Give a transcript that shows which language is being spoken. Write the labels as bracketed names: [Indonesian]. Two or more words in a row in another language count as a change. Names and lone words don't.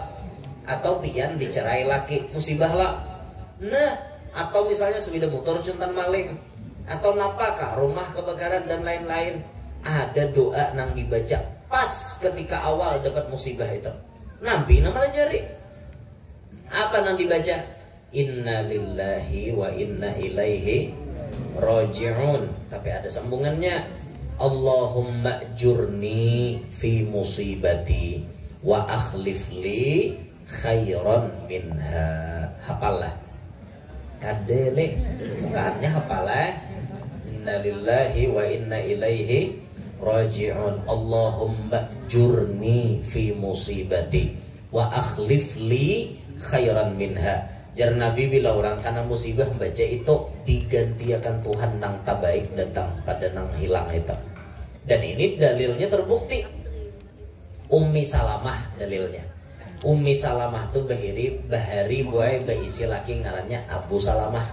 [Banjar] Atau pian dicerai laki, musibah lah. Nah, atau misalnya sudah motor cuntan maling, atau napakah rumah kebakaran dan lain-lain. Ada doa nang dibaca pas ketika awal dapat musibah itu. Nabi nama jari. Apa nang dibaca? [Arabic] إنا لله وإنا إليه راجعون. [Banjar] Tapi ada sambungannya. [Arabic] اللهم أجرني في مصيبتي وأخلف لي خيرا منها. [Banjar] Hafalah. Kadele bukannya hafalah. [Arabic] إنا لله وإنا إليه راجعون. اللهم أجرني في مصيبتي وأخلف لي خيرا منها. [Banjar] Jar Nabi bila orang karena musibah baca itu digantikan Tuhan nang tabaik datang pada nang hilang itu. [Indonesian] Dan ini dalilnya terbukti. Ummi Salamah dalilnya. [Banjar] Ummi Salamah tuh bahari buai baisi laki ngarannya Abu Salamah.